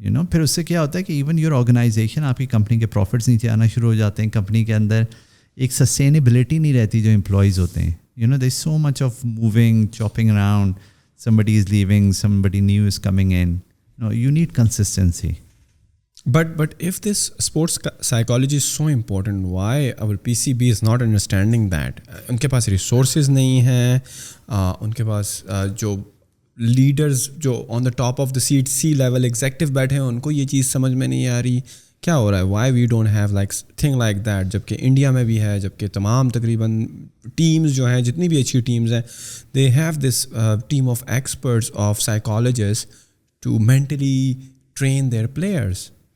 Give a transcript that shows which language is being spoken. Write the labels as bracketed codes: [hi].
[ur] پھر اس سے کیا ہوتا ہے کہ [en] even your organisation, [ur] آپ کی کمپنی کے پروفٹس نیچے آنا شروع ہو جاتے ہیں, کمپنی کے اندر ایک سسٹینیبلٹی نہیں رہتی جو امپلائیز ہوتے ہیں. [en] There is so much of moving, chopping around, somebody is leaving, somebody new is coming in. You need consistency. But if this sports psychology is so important, why our PCB is not understanding that? [ur] ان کے پاس resources نہیں ہیں, ان کے پاس جو leaders جو [en] on the top of the seat C level executive [ur] بیٹھے ہیں ان کو یہ چیز سمجھ میں نہیں آ رہی کیا ہو رہا ہے. [en] why we don't have like thing like that, [ur] جب کہ انڈیا میں بھی ہے, جب کہ تمام تقریباً ٹیمز جو ہیں جتنی بھی اچھی ٹیمز ہیں [en] They have this team of experts of psychologist to mentally train their players.